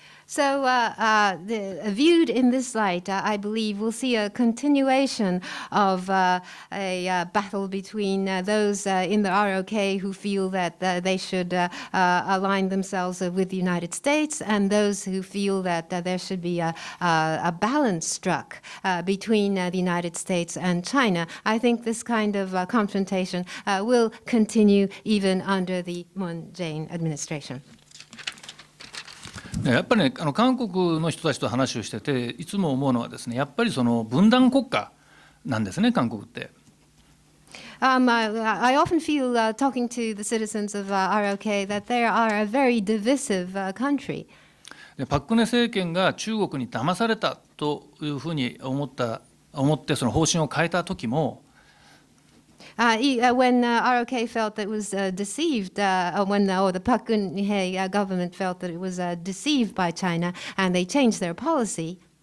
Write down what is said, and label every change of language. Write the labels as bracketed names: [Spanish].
[English] So, viewed in this light, I believe we'll see a continuation of a battle between those in the ROK who feel that they should align themselves with the United States, and those who feel that there should be a balance struck between the United States and China. I think this kind of confrontation will continue even under the Moon Jae-in administration. [Japanese] やっぱりね、韓国の人たちと話をしてていつも思うのはですね、やっぱりその分断国家なんですね、韓国って。 [English] I often feel talking to the citizens of ROK that they are a very divisive country. [Japanese] でパク・クネ政権が中国に騙されたというふうに思ってその方針を変えた時も、 [English] when ROK felt that it was deceived, or the Park Geun-hye government felt that it was deceived by China, and they changed their policy.